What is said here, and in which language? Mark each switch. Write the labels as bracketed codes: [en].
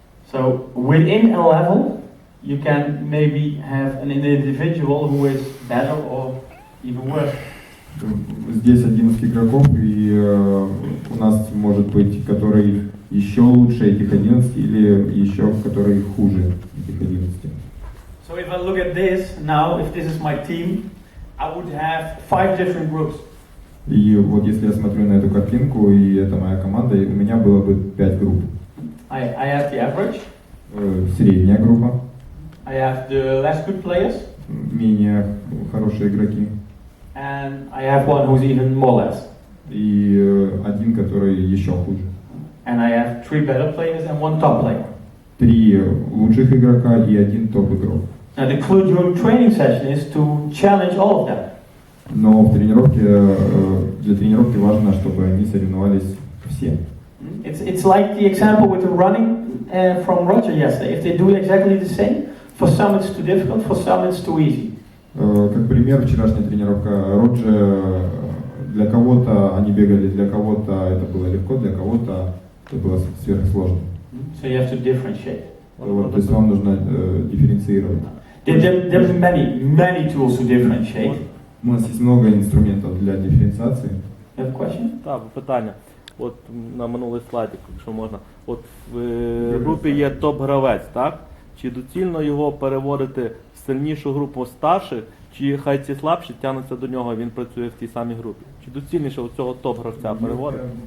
[en] So within a level, you can maybe have an individual who is better or even worse. [ru] Здесь 11 игроков, и у нас может быть, который еще лучше этих 11, или еще который хуже этих 11. [en] So if I look at this now, if this is my team, I would have 5 different groups. [ru] И вот если я смотрю на эту картинку, и это моя команда, у меня было бы 5 групп. [en] I have the average. [ru] Средняя группа. [en] I have the less good players. [ru] Менее хорошие игроки. [en] And I have one who's even more less. [ru] и один, который еще хуже. [en] And I have 3 better players and 1 top player. [ru] 3 лучших игрока и 1 топ-игрок. [en] Now the clue during training session is to challenge all of them. [ru] Но в тренировке, для тренировки важно, чтобы они соревновались все. [en] It's like the example with the running from Roger yesterday. If they do exactly the same, for some it's too difficult, for some it's too easy. [ru] Как пример, вчерашняя тренировка Роджер, для кого-то они бегали, для кого-то это было легко, для кого-то это было сверхсложно. [en] So you have to differentiate. [ru] Вот, то есть вам нужно дифференцировать. [en] There's many tools to differentiate. [ru] У нас есть много инструментов для дифференциации. [en] You have a question? [uk] Так, питання. От на минулий слайд, якщо можна. От в групі є топ-гравець, так? Чи доцільно його переводити в сильнішу групу старших, чи хай ці слабші тягнуться до нього, він працює в тій самій групі? Чи доцільніше у цього топ-гравця переводити?